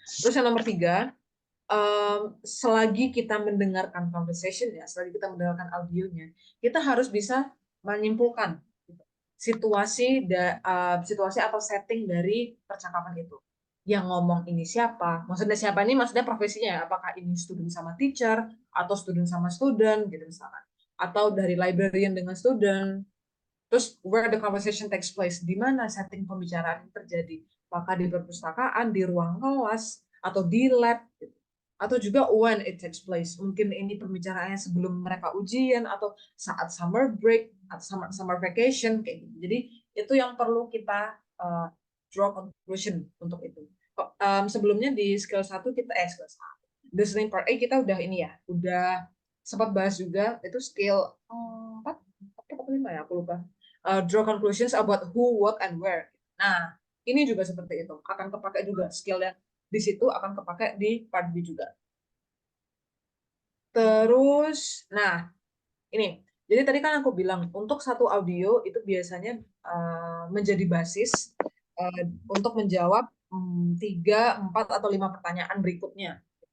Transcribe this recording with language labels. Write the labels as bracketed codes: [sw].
[id] Terus yang nomor 3, selagi kita mendengarkan conversation ya, selagi kita mendengarkan audionya, kita harus bisa menyimpulkan situasi atau setting dari percakapan itu. Yang ngomong ini siapa? Maksudnya siapa ini? Maksudnya profesinya. Apakah ini student sama teacher atau student sama student gitu misalkan? Atau dari librarian dengan student? Terus [en] where the conversation takes place? [id] Di mana setting pembicaraan terjadi? Apakah di perpustakaan, di ruang kelas, atau di lab? Gitu. Atau juga [en] when it takes place. [id] Mungkin ini pembicaraannya sebelum mereka ujian atau saat summer break atau summer vacation kayak gitu. Jadi itu yang perlu kita draw conclusion untuk itu. Sebelumnya di skill 1 kita listening part A kita udah ini ya, udah sempat bahas juga itu skill 4 atau 5 ya, aku lupa. [en] Draw conclusions about who, what, and where. [id] Nah, ini juga seperti itu. Akan kepakai juga skill yang di situ akan kepakai di part B juga. Terus, nah ini. Jadi tadi kan aku bilang untuk satu audio itu biasanya menjadi basis untuk menjawab 3, 4, atau 5 pertanyaan berikutnya.